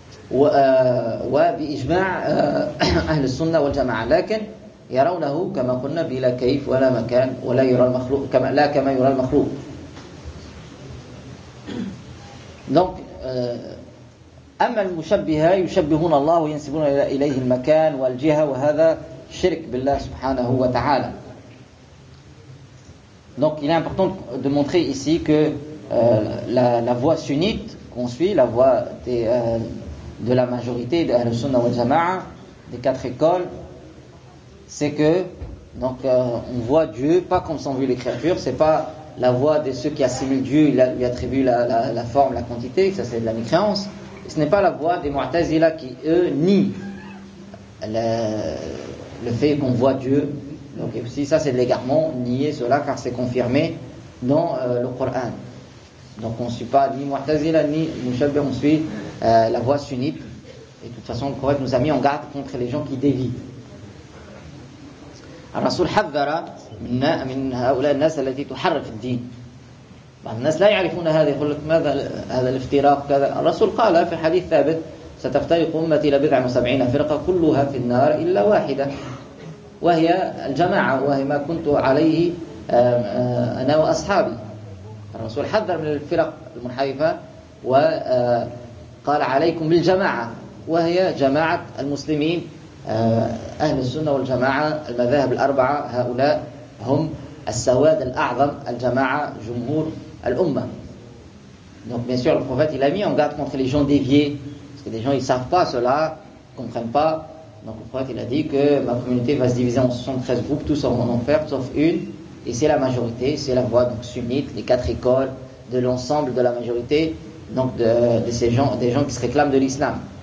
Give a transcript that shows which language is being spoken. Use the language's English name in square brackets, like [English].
[Arabic] وبإجماع أهل السنة والجماعة، لكن يرونه كما قلنا بلا كيف ولا مكان، ولا يرى المخلوق كما لا كما يرى المخلوق. دونك أما المشبهة يشبهون الله وينسبون إليه المكان والجهة، وهذا شرك بالله سبحانه وتعالى. [French] Donc il est important de montrer ici que la voie sunnite qu'on suit, la voie de la majorité de Al-Sunnah wa Jama'a, des quatre écoles, c'est que donc on voit Dieu pas comme sont vues les créatures, c'est pas la voie de ceux qui assimilent Dieu, lui attribuent la forme, la quantité, ça c'est de la mécréance. Ce n'est pas la voie des Mu'tazila qui eux nient le fait qu'on voit Dieu. Donc si ça c'est de l'égarement, nier cela car c'est confirmé dans le Coran. Donc on ne suit pas ni Mu'tazila ni Mushabbih, on suit la voie sunnite. Et de toute façon le Coran nous a mis en garde contre les gens qui dévient. [Arabic] الرسول حذر من هؤلاء الناس التي تحرف الدين. بعض الناس لا يعرفون هذا، يقول لك ماذا هذا الافتراق كذا. الرسول قال في حديث ثابت: ستفترق أمتي إلى 70 فرقة كلها في النار إلا واحدة، وهي الجماعة، وهي ما كنت عليه أنا وأصحابي. الرسول حذر من الفرق المنحرفة وقال عليكم بالجماعة، وهي جماعة المسلمين أهل السنة والجماعة، المذاهب الأربعة، هؤلاء هم السواد الأعظم، الجماعة جمهور الأمة. [French] Donc bien sûr le prophète il a mis en garde contre les gens déviés, parce que les gens ils savent pas cela, comprennent pas. Donc le prophète il a dit que ma communauté va se diviser en 73 groupes, tous en enfer sauf une, et c'est la majorité, c'est la voie donc sunnite, les quatre écoles de l'ensemble de la majorité, donc de ces gens, des gens qui se réclament de l'islam.